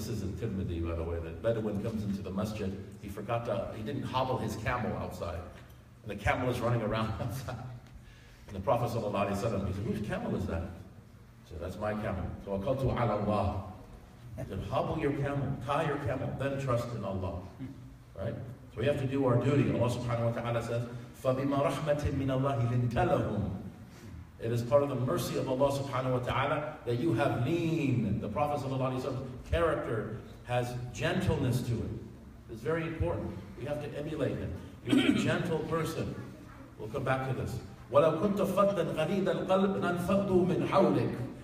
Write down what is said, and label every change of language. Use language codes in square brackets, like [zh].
[en] This is in Tirmidhi, by the way. The Bedouin comes into the masjid. He didn't hobble his camel outside. And the camel is running around outside. And the Prophet ﷺ, he said, whose camel is that? He said, that's my camel. [ar] Tawakkaltu ala Allah. [en] He said, hobble your camel, tie your camel, then trust in Allah. Right? So we have to do our duty. Allah subhanahu wa ta'ala says, [ar] فَبِمَا رَحْمَةٍ مِّنَ اللَّهِ لِنْتَ لَهُمْ. [en] It is part of the mercy of Allah subhanahu wa ta'ala that you have lean. The Prophet ﷺ's character has gentleness to it. It's very important. We have to emulate him. You're a gentle person. We'll come back to this. [ar] وَلَوْ كُنْتَ فَضًّا غَلِيظَ الْقَلْبِ لَانفَضُّوا مِنْ حَوْلِكَ.